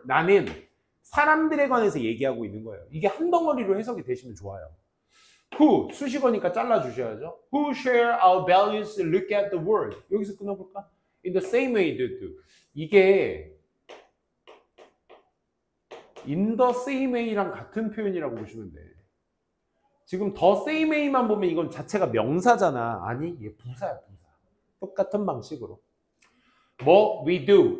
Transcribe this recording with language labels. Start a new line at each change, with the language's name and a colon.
Korean: 나는 사람들에 관해서 얘기하고 있는 거예요. 이게 한 덩어리로 해석이 되시면 좋아요. Who, 수식어니까 잘라주셔야죠.
English: Who share our values, look at the world.
Korean: 여기서 끊어볼까?
English: In the same way they do.
Korean: 이게
English: in the same way
Korean: 랑 같은 표현이라고 보시면 돼. 지금
English: the same way
Korean: 만 보면 이건 자체가 명사잖아. 아니, 이게 부사야, 부사. 똑같은 방식으로.
English: we do.